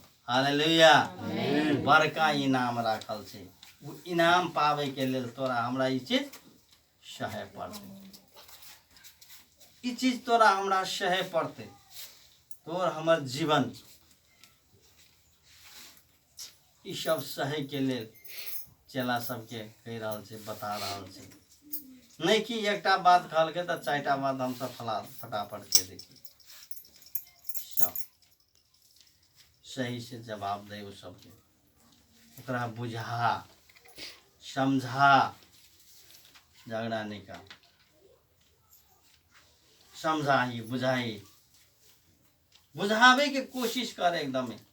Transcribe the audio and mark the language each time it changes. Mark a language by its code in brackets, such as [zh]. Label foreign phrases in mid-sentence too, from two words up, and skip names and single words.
[mai] हालेलुया। बड़का इनाम राखल छै। वो इनाम पावे के लेल तोरा हमरा ई चीज सहे पड़ते। ई चीज तोरा हमरा सहे पड़ते। तोर हमर जीवन ई सब सहे के लेल चेला सबके कह रहल छै, बता रहल छै। नहीं कि एकटा बात कहलकै तो चारिटा बात हम सब फटाफट के देखी सब सही से जवाब दे। वो सबके ओकरा बुझा समझा, झगड़ा नहीं कर, समझाई बुझाई, बुझावे के कोशिश कर एकदम।